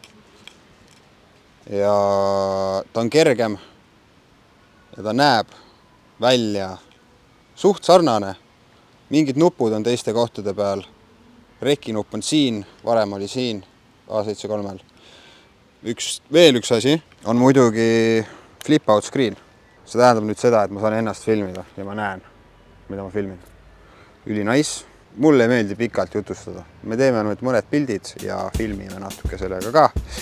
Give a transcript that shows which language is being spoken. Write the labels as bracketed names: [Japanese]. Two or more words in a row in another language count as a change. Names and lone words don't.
[Estonian] Ja ta on kergem ja ta näeb välja suht sarnane. Mingid nupud on teiste kohtade peal. Rekinupp on siin, varem oli siin A7 III. Veel üks asi on muidugi [English] flip-out screen. [Estonian] See tähendab nüüd seda, et ma saan ennast filmida ja ma näen, mida ma filmin. Üli nice. Mulle ei meeldi pikalt jutustada. Me teeme nüüd mõned pildid ja filmime natuke sellega ka.